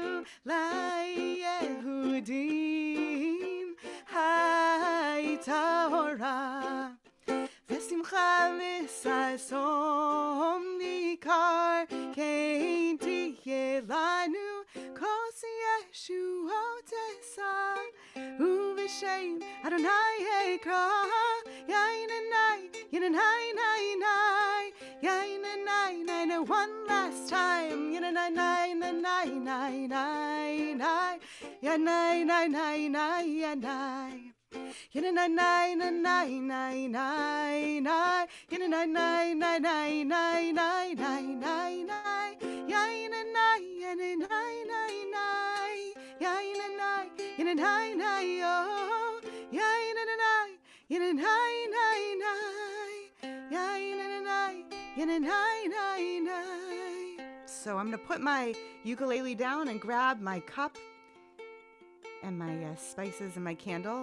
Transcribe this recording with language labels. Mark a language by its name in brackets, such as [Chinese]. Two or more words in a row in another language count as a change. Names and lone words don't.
[Hebrew] ליהודים תורה ושמחה וששון ויקר כן תהיה לנו כוס ישועות אשא ובשם אדני אקרא Yainanai, Yainanai, nai, nai Yainanai, nai, nai, [English] one last time Yainanai, nai, nai, nai, nai, nai Yanai, nai, nai, nai, yanai Yana nai nai nai nai nai nai. Yana nai nai nai nai nai nai nai nai nai. Yana nai yana nai nai nai. Yana nai yana So I'm going to put my ukulele down and grab my cup and my spices and my candle.